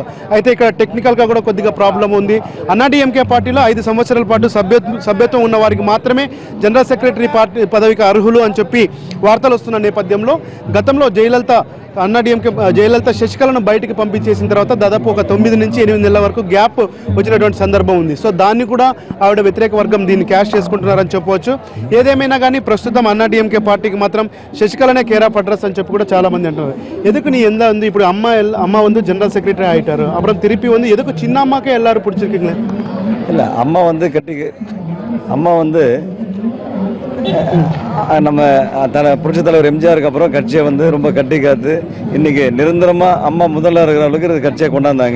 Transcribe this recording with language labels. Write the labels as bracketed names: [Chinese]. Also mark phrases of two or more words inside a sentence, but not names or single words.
[Telugu] అయితే ఇక్కడ టెక్నికల్గా కూడా కొద్దిగా ప్రాబ్లం ఉంది. అన్నాడీఎంకే పార్టీలో 5 సంవత్సరాల పాటు సభ్యత్వం ఉన్న వారికి మాత్రమే [English] general secretary [Telugu] పార్టీ పదవికి అర్హులు అని చెప్పి వార్తలు వస్తున్న నేపథ్యంలో గతంలో జయలలిత శశికళను బయటికి పంపించేసిన తర్వాత దాదాపు ఒక 9 నుంచి 8 నెలల వరకు గ్యాప్ వచ్చినటువంటి సందర్భం ఉంది. సో దాన్ని కూడా ఆవిడ వ్యతిరేక వర్గం దీన్ని క్యాష్ చేసుకుంటున్నారని చెప్పవచ్చు. ఏదేమైనా కానీ ప్రస్తుతం అన్నాడీఎంకే పార్టీకి మాత్రం శశికళనే [English] care of address [Telugu] అని చెప్పి కూడా చాలా మంది అంటున్నారు. ఎదుకు నీ ఎంత ఉంది ఇప్పుడు అమ్మ [Tamil] வந்து [English] general secretary [Tamil] ஆயிட்டாரு, அப்புறம் திருப்பி வந்து எதுக்கு சின்ன அம்மாக்கே எல்லாரும் பிடிச்சிருக்கீங்களே? இல்லை, அம்மா வந்து நம்ம புரட்சி தலைவர் எம்ஜிஆருக்கு அப்புறம் கட்சியை வந்து ரொம்ப கட்டி காத்து இன்னைக்கு நிரந்தரமாக அம்மா முதல்ல இருக்கிற அளவுக்கு கட்சியை கொண்டாந்தாங்க.